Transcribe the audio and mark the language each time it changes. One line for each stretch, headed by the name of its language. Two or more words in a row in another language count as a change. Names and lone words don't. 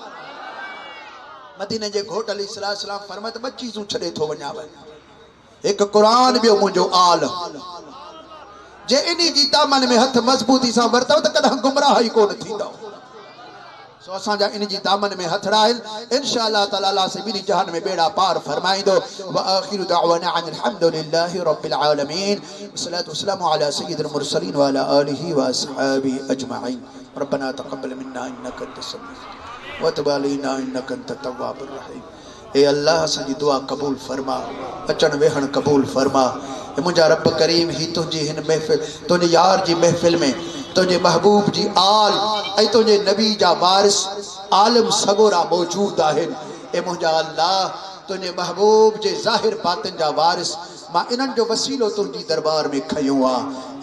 Sindhi: मदीने जे घोट अली सलाम फरमाए त ॿ चीज़ूं छॾे थो वञाव, हिकु क़ुरान, ॿियो मुंहिंजो आल। जे इन्ही जी दामन में हथ मज़बूती सां वरतव त कॾहिं गुमराही कोन थींदव। सो असांजा इन जी दामन में हथड़ा आहिनि। इंशाअल्लाह ताला अल्लाह से ॿिन्ही जहान में बेड़ा पार फरमाईंदो।
Arabic: وآخر دعوانا أن الحمد لله رب العالمين. والصلاة والسلام على سيد المرسلين وعلى آله وأصحابه أجمعين. ربنا تقبل منا إنك أنت السميع وتب علينا إنك أنت التواب الرحيم.
Sindhi: ए अल्लाह असांजी दुआ कबूल फरमा, अचण वेहण कबूल फरमा। मुंहिंजा रब करीम ही तुंहिंजी हिन महफ़िल, तुंहिंजे यार जी महफ़िल में तुझे महबूब जी आल ऐं तुझे नबी जा वारिस आलम सगोरा मौजूद आहिनि। ए मुंहिंजा अल्लाह तुझे महबूब जे ज़ाहिर बातिन जा वारिस मां इन्हनि जो वसीलो तुंहिंजी दरबार में खयो आहे।